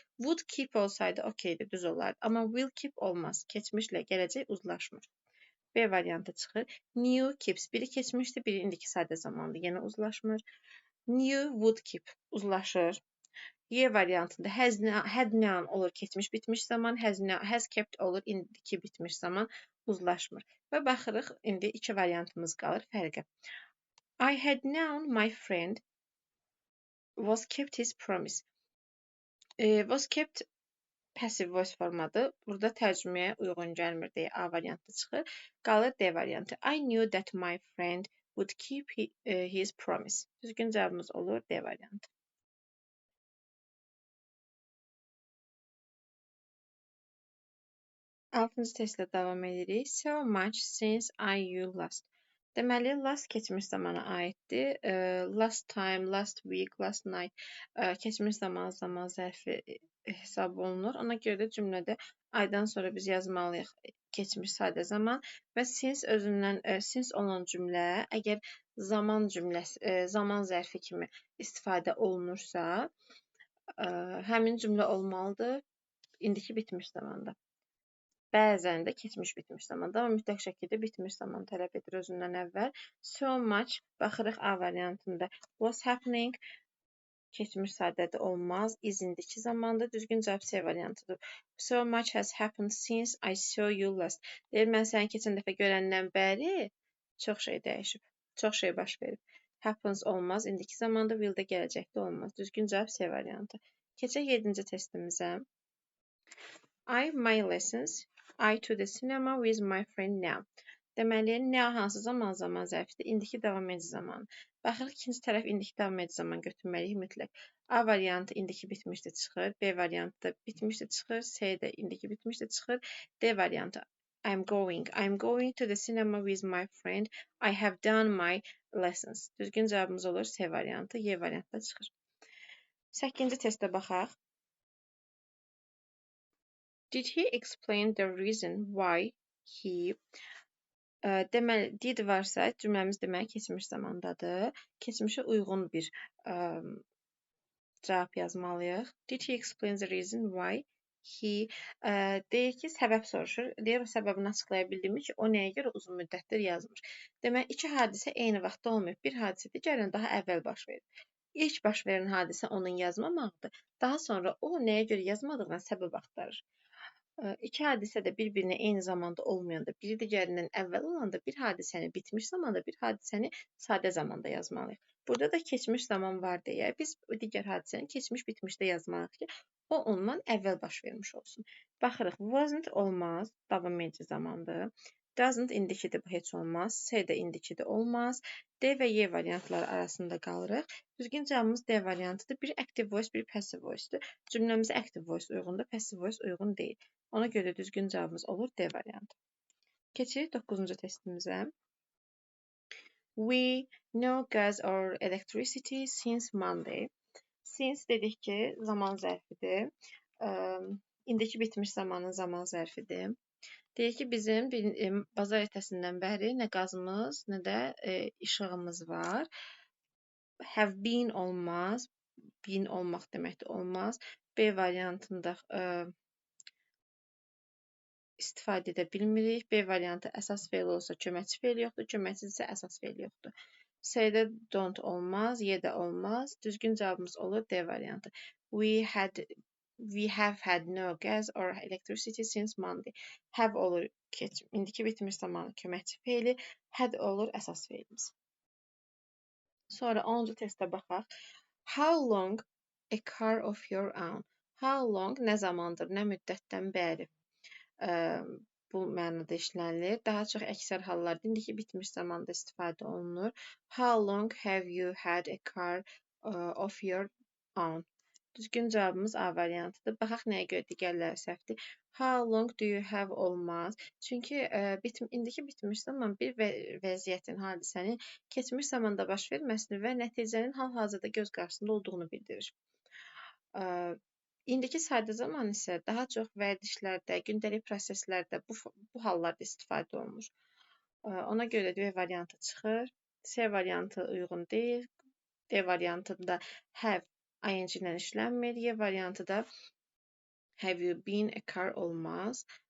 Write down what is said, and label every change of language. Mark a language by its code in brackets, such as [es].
[az] Would keep olsaydı okeydir, düz olardı. Amma will keep olmaz. Keçmişlə gələcək uzlaşmır. B variantı çıxır. Knew keeps. Biri keçmişdir, biri indiki sadə zamandır. Yenə uzlaşmır. Knew would keep uzlaşır. Y variantında had known olur keçmiş bitmiş zaman, has kept olur indiki bitmiş zaman uzlaşmır. Və baxırıq, indi iki variantımız qalır fərqə. [en] I had known my friend was kept his promise. [az] Was kept passive voice formadır. Burada tərcüməyə uyğun gəlmir deyə A variantı çıxır. Qalır D variantı. [en] I knew that my friend would keep his promise. [az] Düzgün cavabımız olur D variantı. Altıncı testlə davam edirik. [en] So much since I you last. [az] Deməli, last keçmiş zamana aiddir. Last time, last week, last night keçmiş zaman zərfi hesab olunur. Ona görə də cümlədə aydan sonra biz yazmalıyıq keçmiş sadə zaman və since özündən since olan cümlə əgər zaman zərfi kimi istifadə olunursa, həmin cümlə olmalıdır indiki bitmiş zamanda. Bəzən də keçmiş bitmiş zamanda, amma mütləq şəkildə bitmiş zaman tələb edir özündən əvvəl. So much, baxırıq A variantında. Was happening, Keçmiş sadədə olmaz. Is indiki zamanda. Düzgün cavab C variantıdır. [en] So much has happened since I saw you last. [az] Deyir, mən səni keçən dəfə görəndən bəri çox şey dəyişib. Çox şey baş verib. Happens olmaz. İndiki zamanda, will də gələcəkdə olmaz. Düzgün cavab C variantı. Keçək 7-ci testimizə. [en] I my lessons. I to the cinema with my friend now. [az] Deməli, now hansı zaman zərfidir? İndiki davam edici zaman. Baxırıq, ikinci tərəf indiki davam edici zaman götürməliyik mütləq. A variantı indiki bitmişdə çıxır, B variantı da bitmişdə çıxır, C də indiki bitmişdə çıxır, D variantı [en] I'm going to the cinema with my friend. I have done my lessons. [az] Düzgün cavabımız olur C variantı, Y variantı da çıxır. 8-ci testə baxaq. [en] Did he explain the reason why he [az] deməli, did varsa cümləmiz deməli keçmiş zamandadır. Keçmişə uyğun bir cavab yazmalıyıq. [en] Did he explain the reason why he [az] deyir ki, səbəb soruşur. Deyir, o səbəbini açıqlaya bildimi ki, o nəyə görə uzun müddətdir yazmır. Deməli, iki hadisə eyni vaxtda olmayıb. Bir hadisə digərindən daha əvvəl baş verir. İlk baş verən hadisə onun yazmamaqdır. Daha sonra o nəyə görə yazmadığına səbəb axtarır. İki hadisə də bir-birinə eyni zamanda olmayanda, biri digərindən əvvəl olanda bir hadisəni bitmiş zamanda, bir hadisəni sadə zamanda yazmalıyıq. Burada da keçmiş zaman var deyə biz digər hadisəni keçmiş bitmişdə yazmalıyıq ki, o ondan əvvəl baş vermiş olsun. Baxırıq, wasn't olmaz, davam edici zamandır. Doesn't indikidir, bu heç olmaz. C də indikidir, olmaz. D və Y variantları arasında qalırıq. Düzgün cavabımız D variantıdır. Bir active voice, bir passive voice-dur. Cümləmizə active voice uyğundur, passive voice uyğun deyil. Ona görə düzgün cavabımız olur D variantı. Keçirik 9-cu testimizə. [en] We no gas or electricity since Monday. [az] Since dedik ki, zaman zərfidir. İndiki bitmiş zamanın zaman zərfidir. Deyir ki, bizim bazar ertəsindən bəri nə qazımız, nə də işığımız var. Have been olmaz. Been olmaq deməkdir, olmaz. B variantında istifadə edə bilmirik. B variantı əsas fe'l olsa köməkçi fe'l yoxdur, köməkçi isə əsas fe'l yoxdur. C-də don't olmaz, Y də olmaz. Düzgün cavabımız olur D variantı. [en] We have had no gas or electricity since Monday. [az] Have olur indiki bitmiş zamanı köməkçi fe'li, had olur əsas fe'limiz. Sonra 10-cu testə baxaq. [en] How long a car of your own? [az] How long nə zamandır, nə müddətdən bəri? Bu mənada işlənilir. Daha çox əksər hallarda indiki bitmiş zamanda istifadə olunur. [en] How long have you had a car of your own? [az] Düzgün cavabımız A variantıdır. Baxaq nəyə görə digərləri səhvdir. [en] How long do you have [az] olmaz. Çünki indiki bitmiş zaman bir vəziyyətin, hadisənin keçmiş zamanda baş verməsini və nəticənin hal-hazırda göz qarşısında olduğunu bildirir. İndiki sadə zaman isə daha çox vərdişlərdə, gündəlik proseslərdə bu hallarda istifadə olunur. Ona görə D variantı çıxır. C variantı uyğun deyil. D variantında have ing ilə işlənmir. Y variantı da [en] have you been a car [az] olmaz.